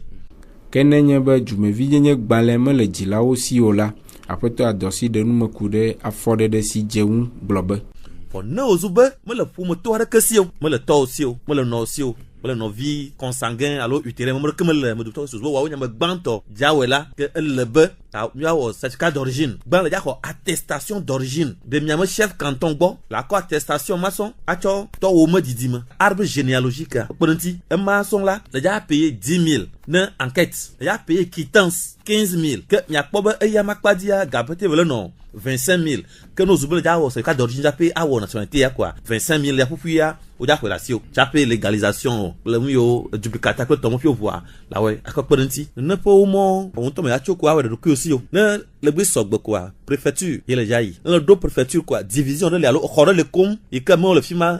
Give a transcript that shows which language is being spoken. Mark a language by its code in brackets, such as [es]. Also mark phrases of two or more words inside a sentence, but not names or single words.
[ee] Ke nenye be dumevi nyenye gbalẽ mele dzilawo si o la, aƒetɔ Adosi ɖe numeku ɖe afɔɖeɖe si dze ŋu gblɔ be. Fɔ ne wozu be mele ƒometɔ aɖeke si o, mele tɔwo si o, mele nɔwo si o, mele nɔvi consanguin alo utérin me ɖeke mele me dotɔ susu be woawo nyame gbãtɔ dziawoe la, ke ele be miawɔ [fr] certificat d'origine, [ee] gbalẽ dzaxɔ [fr] attestation d'origine de [ee] miame [fr] chef canton [ee] gbɔ, la kɔ attestation ma sɔn atsɔ tɔwo me didime, [fr] arbre généalogique [ee] kpe ɖe ŋuti, ema sɔn la le dza paye 10 000 ne enquête, le dza [fr] paye quittance 15 000, [ee] ke miakpɔ be eya makpadia gapete vele nɔ 25 000, ke no zu be le dza wɔ [fr] certificat d'origine [ee] dza paye awɔ nationalité ya koa 25 000 ya ƒuƒu ya o dza xɔ le asi o, dza paye légalisation le nu yiwo duplicata kple tɔmɔƒiwo ʋua la wɔe akɔ kpe ɖe ŋuti, ne ƒe womɔ wɔn tɔmɔ ya tso koa awɔ ɖe ɖokui si o, ne le gbe sɔgbe koa préfecture ye le dza yi, ne le ɖo préfecture koa division ɖe le alo xɔ ɖe le kom yi ke mewo le fi ma